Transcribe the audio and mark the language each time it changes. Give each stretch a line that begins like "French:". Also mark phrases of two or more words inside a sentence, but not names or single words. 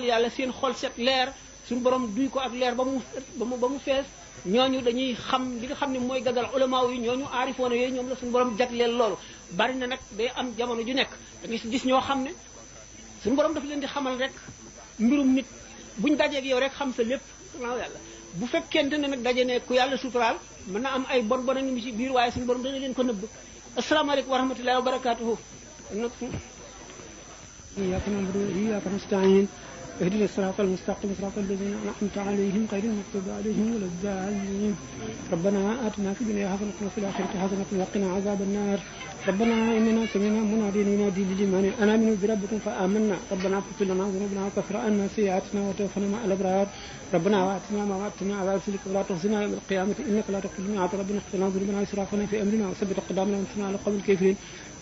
Wolof: yàlla seen xol set leer suñu borom duy ko ak leer ba mu fees ñooñu dañuy xam li nga xam ne mooy gagal ulama yi ñooñu aarifoona yooyu ñoom la suñu borom jagleel loolu bari na nag day am jamono ju nekk da ngay gis ñoo xam ne suñu borom daf leen di xamal rek mbirum nit buñ dajeeg yow rek xam sa lépp yàlla bu fekkente ne nag daje ne ku yàlla suturaal mën na am ay bon bon ngi ci biir waaye suñu borom dana leen ko nëbb
Arabic: السلام عليكم ورحمة الله وبركاته إياك نعبد وإياك نستعين اهدنا الصراط المستقيم صراط الذين أنعمت عليهم غير المغضوب عليهم ولا الضالين ربنا آتنا في الدنيا حسنة وفي الآخرة حسنة وقنا عذاب النار ربنا إننا سمعنا مناديا ينادي للإيمان أن آمنوا بربكم فآمنا ربنا اغفر لنا ذنوبنا وكفر عنا سيئاتنا وتوفنا مع الأبرار ربنا وآتنا ما وعدتنا على رسلك ولا تخزنا يوم القيامة إنك لا تغفر الميعاد ربنا اغفر لنا ذنوبنا وإسرافنا في أمرنا وثبت أقدامنا وانصرنا على القوم الكافرين